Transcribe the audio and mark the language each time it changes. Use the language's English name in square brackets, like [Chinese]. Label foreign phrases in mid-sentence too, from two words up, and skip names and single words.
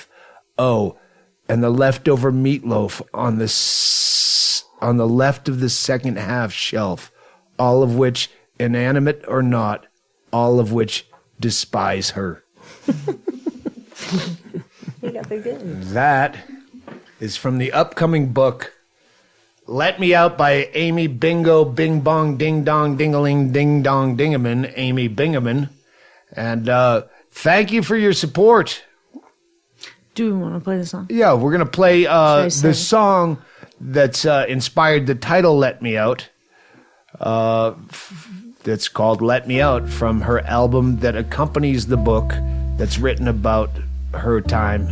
[English] Oh, and the leftover meatloaf on the left of the second half shelf, all of which, inanimate or not, all of which despise her. You got the good. That is from the upcoming book, Let Me Out by Amy Bingo Bing Bong Ding Dong Dingaling Ding Dong Dingaman, Amy Bingaman. And thank you for your support. Do you want to play the song? Yeah, we're going to play the song that's inspired the title Let Me Out. That's called Let Me Out, from her album that accompanies the book that's written about her time.